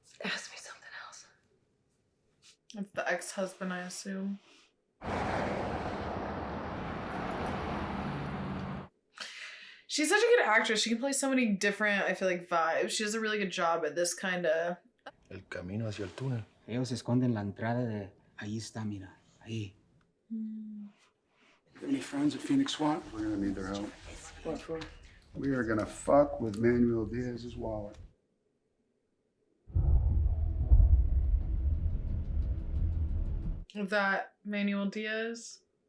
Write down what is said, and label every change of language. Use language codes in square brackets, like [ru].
[en] Ask me something else. It's the ex-husband, I assume. She's such a good actress. She can play so many different, I feel like, vibes. She does a really good job at this kind of... [es] El camino hacia el túnel. Ellos se esconden la entrada de... Ahí está, mira. Ahí. [en] Got any friends at Phoenix SWAT? We're gonna need their help. What for? We are gonna fuck with Manuel Diaz's wallet. Is that Manuel Diaz?